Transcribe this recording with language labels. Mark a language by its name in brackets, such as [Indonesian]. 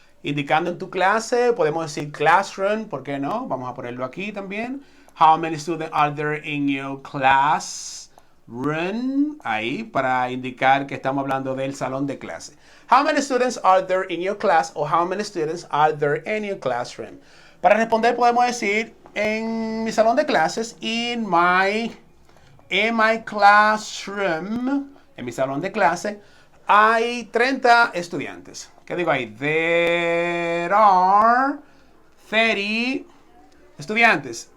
[Spanish] Indicando en tu clase, podemos decir classroom, ¿por qué no? Vamos a ponerlo aquí también. [English] How many students are there in your class? [Spanish] Room, ahí, para indicar que estamos hablando del salón de clase. [English] How many students are there in your class? O how many students are there in your classroom? [Spanish] Para responder podemos decir, en mi salón de clases, [English] in my classroom, [Spanish] en mi salón de clase, hay 30 estudiantes. ¿Qué digo ahí? [English] There are 30 estudiantes.